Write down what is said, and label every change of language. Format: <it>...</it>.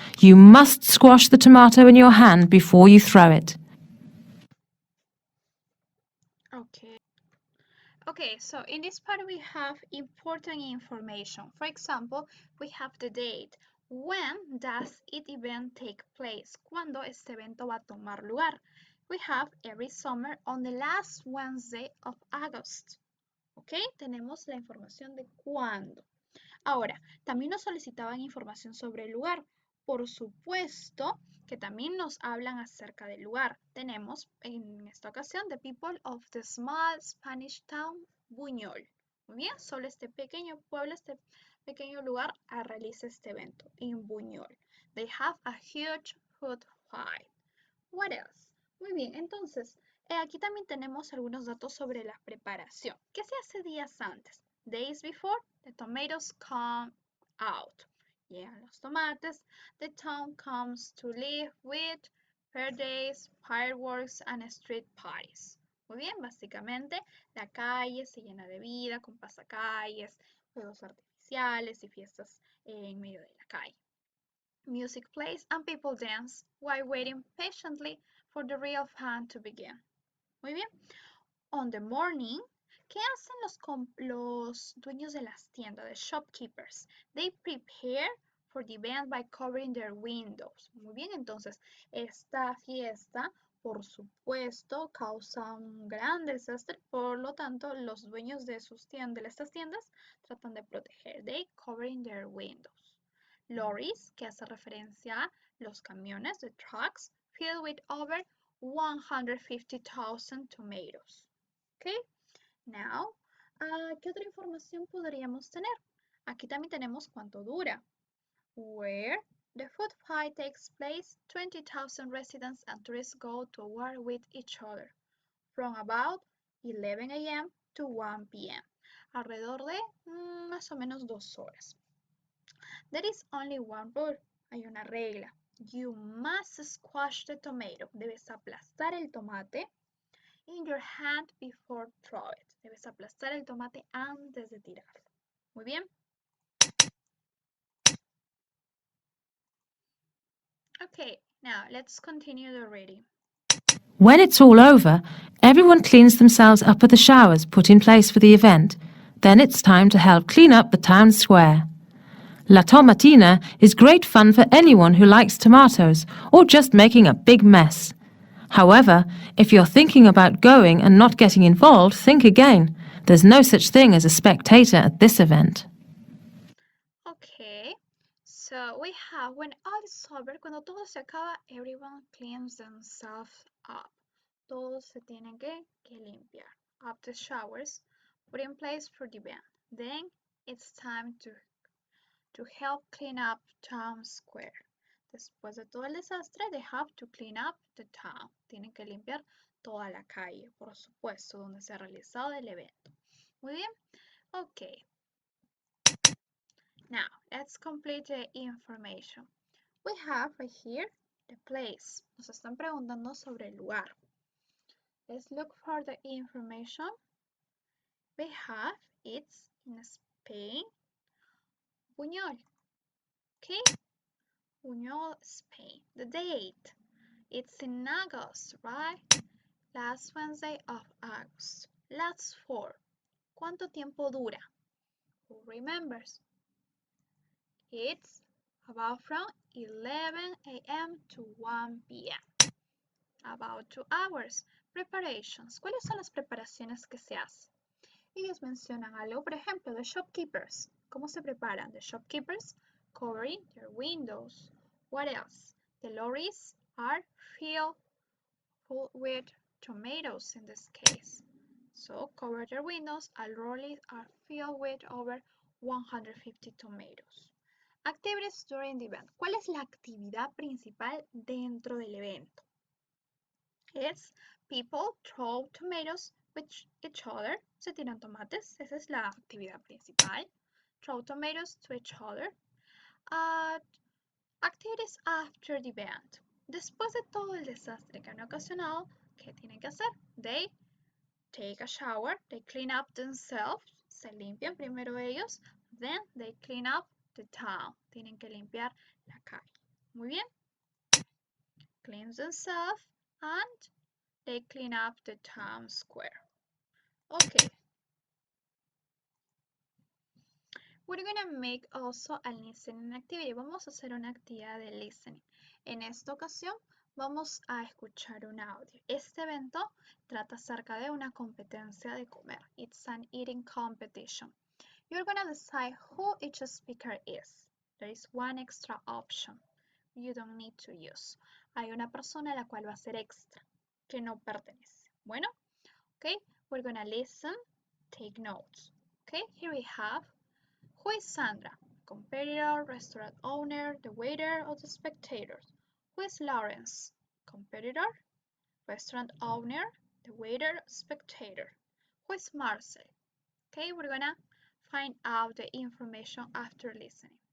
<en>You must squash the tomato in your hand before you throw it. Okay, so in this part we have important information. For example, we have the date. When does it event take place?</en> <es>¿Cuándo este evento va a tomar lugar?</es> <en>We have every summer on the last Wednesday of August.</en> <es>Ok, tenemos la información de cuándo. Ahora, también nos solicitaban información sobre el lugar. Por supuesto que también nos hablan acerca del lugar. Tenemos en esta ocasión</es> <en>the people of the small Spanish town Buñol.</en> <es>Muy bien, solo este pequeño pueblo, este pequeño lugar realiza este evento en Buñol.</es> <en>They have a huge food fight. What else?</en> <es>Muy bien, entonces aquí también tenemos algunos datos sobre la preparación. ¿Qué se hace días antes?</es> <en>Days before, the tomatoes come out.</en> <es>Llegan los tomates.</es> <en>The town comes to live with parades, fireworks, and street parties.</en> <es>Muy bien, básicamente la calle se llena de vida con pasacalles, juegos artificiales y fiestas en medio de la calle.</es> <en>Music plays and people dance while waiting patiently for the real fun to begin.</en> <es>Muy bien.</es> <en>On the morning,</en> <es>¿qué hacen los dueños de las tiendas,</es> <en>the shopkeepers? They prepare for the event by covering their windows.</en> <es>Muy bien, entonces esta fiesta, por supuesto, causa un gran desastre. Por lo tanto, los dueños de estas tiendas tratan de proteger.</es> <en>They covering their windows. Lorries,</en> <es>que hace referencia a los camiones,</es> <en>the trucks, filled with over 150,000 tomatoes. Okay, now,</en> <es>¿qué otra información podríamos tener? Aquí también tenemos cuánto dura.</es> <en>Where The food fight takes place. 20,000 residents and tourists go to war with each other from about 11 a.m. to 1 p.m.</en> <es>Alrededor de más o menos 2 horas.</es> <en>There is only one rule.</en> <es>Hay una regla.</es> <en>You must squash the tomato.</en> <es>Debes aplastar el tomate</es> <en>in your hand before throw it.</en> <es>Debes aplastar el tomate antes de tirarlo. Muy bien.</es> <en>Okay, now let's continue the reading. When it's all over, everyone cleans themselves up at the showers put in place for the event. Then it's time to help clean up the town square. La Tomatina is great fun for anyone who likes tomatoes or just making a big mess. However, if you're thinking about going and not getting involved, think again. There's no such thing as a spectator at this event. Okay, so we have when all is over,</en> <es>cuando todo se acaba,</es> <en>everyone cleans themselves up.</en> <es>Todos se tienen que limpiar.</es> <en>Up the showers, put in place for the event. Then it's time to help clean up town square.</en> <es>Después de todo el desastre,</es> <en>they have to clean up the town.</en> <es>Tienen que limpiar toda la calle, por supuesto, donde se ha realizado el evento. Muy bien,</es> <en>okay. Now, let's complete the information. We have right here the place.</en> <es>Nos están preguntando sobre el lugar.</es> <en>Let's look for the information. We have it's in Spain, Buñol. Okay, Buñol, Spain. The date, it's in August, right? Last Wednesday of August. Last 4.</en> <es>¿Cuánto tiempo dura?</es> <en>Who remembers? It's about from 11 a.m. to 1 p.m. About 2 hours. Preparations.</en> <es>¿Cuáles son las preparaciones que se hacen? Ellos mencionan algo, por ejemplo,</es> <en>the shopkeepers.</en> <es>¿Cómo se preparan?</es> <en>The shopkeepers covering their windows. What else? The lorries are filled full with tomatoes in this case. So, cover their windows. All lorries are filled with over 150 tomatoes. Activities during the event.</en> <es>¿Cuál es la actividad principal dentro del evento?</es> <en>It's people throw tomatoes with each other.</en> <es>Se tiran tomates. Esa es la actividad principal.</es> <en>Throw tomatoes to each other. Activities after the event.</en> <es>Después de todo el desastre que han ocasionado, ¿qué tienen que hacer?</es> <en>They take a shower. They clean up themselves.</en> <es>Se limpian primero ellos.</es> <en>Then they clean up the town.</en> <es>Tienen que limpiar la calle. Muy bien.</es> <en>Cleans themselves and they clean up the town square. Okay. We're gonna make also a listening activity.</en> <es>Vamos a hacer una actividad de listening. En esta ocasión vamos a escuchar un audio. Este evento trata acerca de una competencia de comer.</es> <en>It's an eating competition. You're gonna decide who each speaker is. There is one extra option you don't need to use.</en> <es>Hay una persona a la cual va a ser extra, que no pertenece.</es> <en>Bueno, okay, we're gonna listen, take notes. Okay, here we have, who is Sandra? Competitor, restaurant owner, the waiter, or the spectators? Who is Lawrence? Competitor, restaurant owner, the waiter, spectator? Who is Marcel? Okay, we're gonna find out the information after listening.</en>